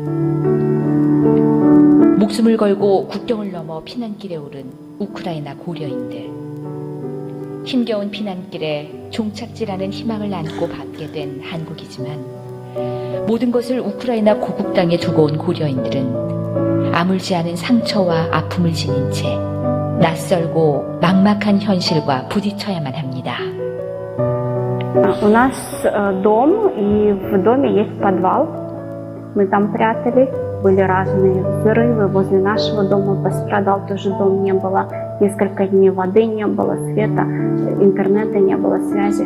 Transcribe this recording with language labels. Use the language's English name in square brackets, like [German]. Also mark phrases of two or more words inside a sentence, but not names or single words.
[Korean] 목숨을 걸고 국경을 넘어 피난길에 오른 우크라이나 고려인들, 힘겨운 피난길에 종착지라는 희망을 안고 받게 된 한국이지만 모든 것을 우크라이나 고국 땅에 두고 온 고려인들은 아물지 않은 상처와 아픔을 지닌 채 낯설고 막막한 현실과 부딪혀야만 합니다. [Russian] У нас дом, и в доме есть подвал. Мы там прятались, были разные взрывы. Возле нашего дома пострадал тоже дом, не было несколько дней воды, не было света, интернета, не было связи.